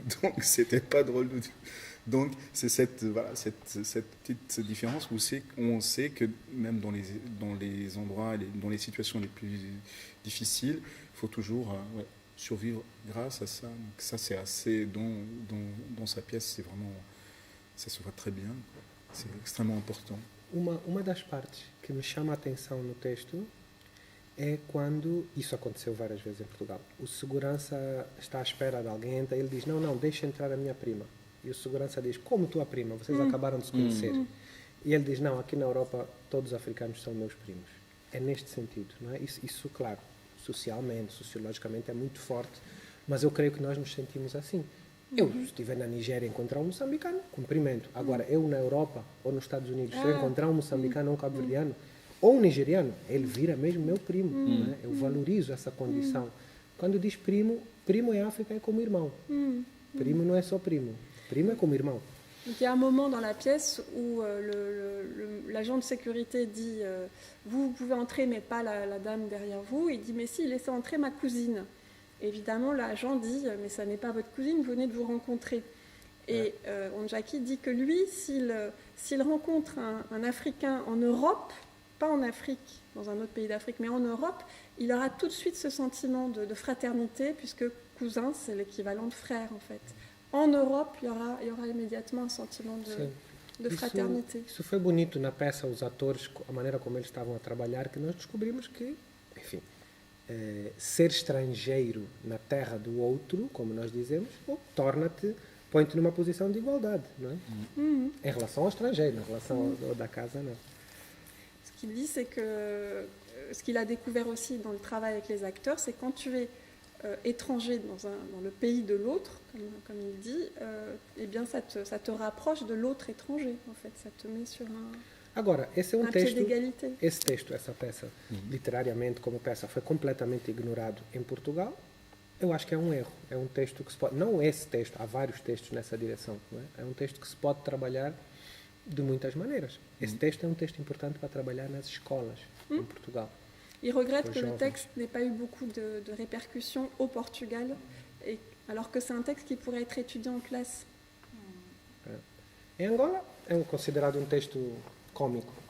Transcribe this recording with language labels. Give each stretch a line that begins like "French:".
French: Donc, c'était pas drôle du tout. Donc, c'est cette petite différence où on sait que même dans les endroits, dans les situations les plus difficiles, il faut toujours survivre grâce à ça. Donc, ça, c'est assez. Dans sa pièce, c'est vraiment. Ça se voit très bien. C'est extrêmement important.
Portuguese: Uma das partes que me chama a atenção no texto é quando, isso aconteceu várias vezes em Portugal, o segurança está à espera de alguém, entra, ele diz, não, deixa entrar a minha prima. E o segurança diz, como tua prima? Vocês acabaram de se conhecer. E ele diz, não, aqui na Europa todos os africanos são meus primos. É neste sentido, não é? Isso, claro, socialmente, sociologicamente é muito forte, mas eu creio que nós nos sentimos assim. Eu, se estiver na Nigéria e encontrar um moçambicano, cumprimento. Agora, eu na Europa ou nos Estados Unidos, se eu encontrar um moçambicano ou um cabo-verdiano, ou um nigeriano, ele vira mesmo meu primo. Né? Eu valorizo essa condição. Quando diz primo, primo em África é como irmão. Primo não é só primo. Primo é como irmão.
French: Donc, il y a un moment dans la pièce où l'agent de sécurité dit vous pouvez entrer, mais pas la dame derrière vous. Il dit mais si, laissez entrer ma cousine. Évidemment, l'agent dit mais ça n'est pas votre cousine, vous venez de vous rencontrer. Et Onjaki dit que lui, s'il rencontre un Africain en Europe, pas en Afrique, dans un autre pays d'Afrique, mais en Europe, il aura tout de suite ce sentiment de fraternité, puisque cousin, c'est l'équivalent de frère, en fait. En Europe, il y aura immédiatement un sentiment de fraternité.
Portuguese: Isso foi bonito na peça, os atores, a maneira como eles estavam a trabalhar, que nós descobrimos que, enfim, ser estrangeiro na terra do outro, como nós dizemos, põe-te numa posição de igualdade, não é? Em relação ao estrangeiro, em relação ao da casa, não.
French: Ce qu'il dit, c'est que ce qu'il a découvert aussi dans le travail avec les acteurs, c'est quand tu es étranger dans le pays de l'autre, comme il dit, eh bien ça te rapproche de l'autre étranger, en fait, ça te met sur
Portuguese: Agora, esse é um
French: pied
Portuguese: texto,
French: d'égalité.
Portuguese: esse texto, essa peça, literariamente como peça, foi completamente ignorado em Portugal. Eu acho que é um erro. É um texto que se pode, não esse texto, há vários textos nessa direção, não é? É um texto que se pode trabalhar de muitas maneiras. Esse texto é um texto importante para trabalhar nas escolas em Portugal.
French: Il regrette que le texte n'ait pas eu beaucoup de répercussions au Portugal, alors que c'est un texte qui pourrait être étudié en classe.
Portuguese: Em Angola é considerado um texto cômico.